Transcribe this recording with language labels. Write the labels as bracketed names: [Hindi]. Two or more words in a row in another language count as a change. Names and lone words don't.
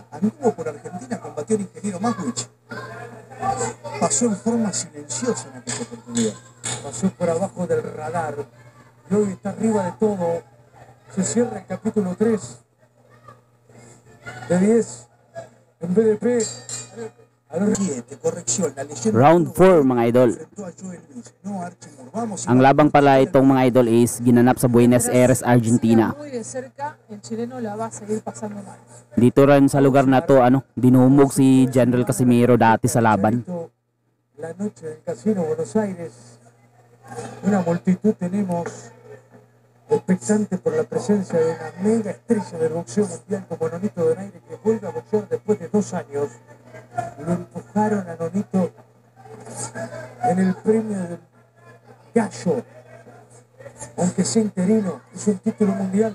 [Spanish] Anduvo por Argentina, combatió al ingeniero Maswich. Pasó en forma silenciosa en aquella oportunidad. Pasó por abajo del radar. Y hoy está arriba de todo. Se cierra el capítulo 3 de 10 en BDP. A los 7, corrección, la leyenda [Filipino] Round 4 mga idol. [Spanish] enfrentó a Joel Luis, no a Archie Moore. Vamos, [Filipino] Ang labang pala itong mga idol is ginanap sa Buenos Aires, Argentina. [Spanish] Muy de cerca, el chileno la va a seguir pasando mal. [Filipino] Dito rin sa lugar na to, dinumog si General Casimiro dati sa laban. [Spanish] La noche del Casino Buenos Aires, una multitud tenemos expectante por la presencia de una mega estrella del boxeo mundial como Nonito Donaire, que vuelve a boxear después de 2 años. Lo empujaron a Nonito en el premio del Gallo, aunque sea interino, es un título mundial.